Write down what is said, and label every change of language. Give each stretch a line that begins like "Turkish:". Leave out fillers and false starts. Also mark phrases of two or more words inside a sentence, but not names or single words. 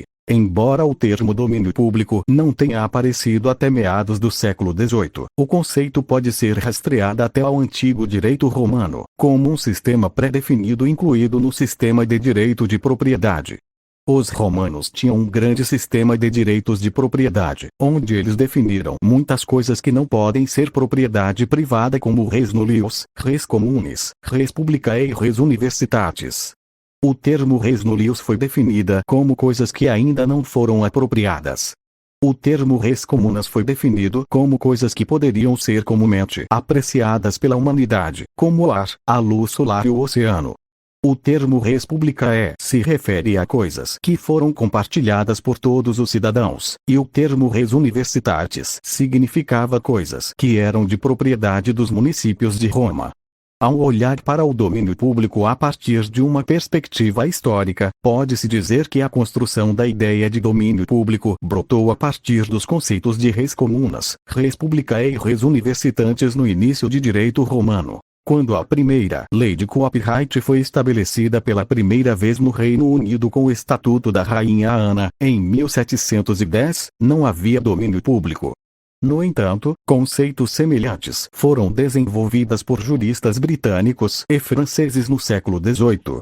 Portuguese: Embora o termo domínio público não tenha aparecido até meados do século XVIII, o conceito pode ser rastreado até ao antigo direito romano, como um sistema pré-definido incluído no sistema de direito de propriedade. Os romanos tinham um grande sistema de direitos de propriedade, onde eles definiram muitas coisas que não podem ser propriedade privada, como
Latin: res nullius, res communis, res publicae
Portuguese: e
Latin: res universitatis.
Portuguese: O termo
Latin: res nullius
Portuguese: foi definida como coisas que ainda não foram apropriadas. O termo
Latin: res communas
Portuguese: foi definido como coisas que poderiam ser comumente apreciadas pela humanidade, como o ar, a luz solar e o oceano. O termo
Latin: res publicae
Portuguese: se refere a coisas que foram compartilhadas por todos os cidadãos, e o termo
Latin: res universitatis
Portuguese: significava coisas que eram de propriedade dos municípios de Roma. Ao olhar para o domínio público a partir de uma perspectiva histórica, pode-se dizer que a construção da ideia de domínio público brotou a partir dos conceitos de
Latin: res communas, res publicae
Portuguese: e
Latin: res universitatis
Portuguese: no início de direito romano. Quando a primeira lei de copyright foi estabelecida pela primeira vez no Reino Unido com o Estatuto da Rainha Ana, em 1710, não havia domínio público. No entanto, conceitos semelhantes foram desenvolvidos por juristas britânicos e franceses no século XVIII.